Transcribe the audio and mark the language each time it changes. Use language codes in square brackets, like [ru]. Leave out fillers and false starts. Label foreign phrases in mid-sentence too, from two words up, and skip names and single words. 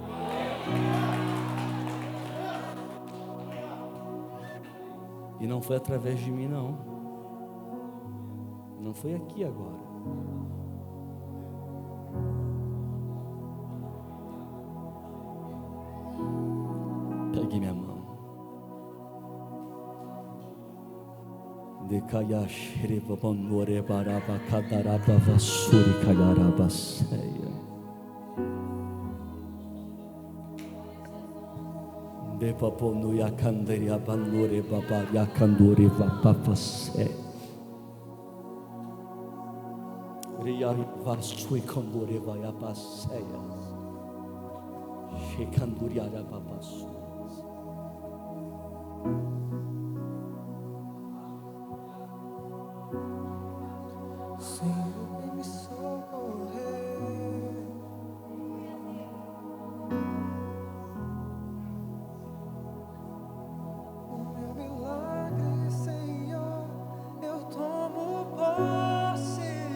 [pt] E não foi através de mim, não. Não foi aqui agora. Pegue minha mão. Dekayash rebabonore baraba kadaraba vasuri kayaraba seya. Depaponu yakandere abanore baba yakandore vapapa seya. Riari varsui kandore vaya paseia. Shekanduriara papasu. Senhor, vem me socorrer. O meu milagre, Senhor, eu tomo posse.